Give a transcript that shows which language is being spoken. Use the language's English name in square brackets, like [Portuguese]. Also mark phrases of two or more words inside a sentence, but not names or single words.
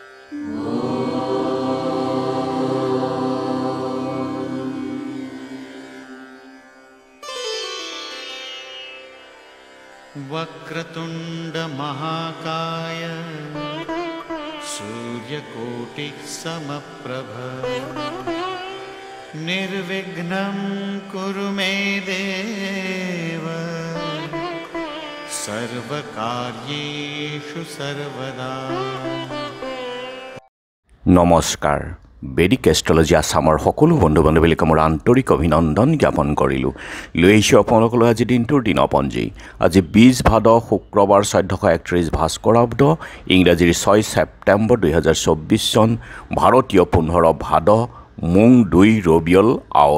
[Sanskrit] वक्रतुंड महाकाय सूर्यकोटि समप्रभ निर्विघ्नं कुरु मे देव सर्वकार्येषु सर्वदा। [Assamese] नमस्कार। বেদিক এষ্ট্ৰলজি আসামৰ সকলো বন্ধু বান্ধৱীক মোৰ আন্তৰিক অভিনন্দন জ্ঞাপন কৰিলোঁ। লৈ আহিছোঁ আপোনালোকলৈ আজি দিনটোৰ দিনপঞ্জী। আজি 20 ভাদ শুক্ৰবাৰ 1431 ভাস্কৰাব্দ ইংৰাজীৰ 6 ছেপ্টেম্বৰ 2024 চন ভাৰতীয় 15 ভাদ মুং 2 ৰবিয়ল আউল।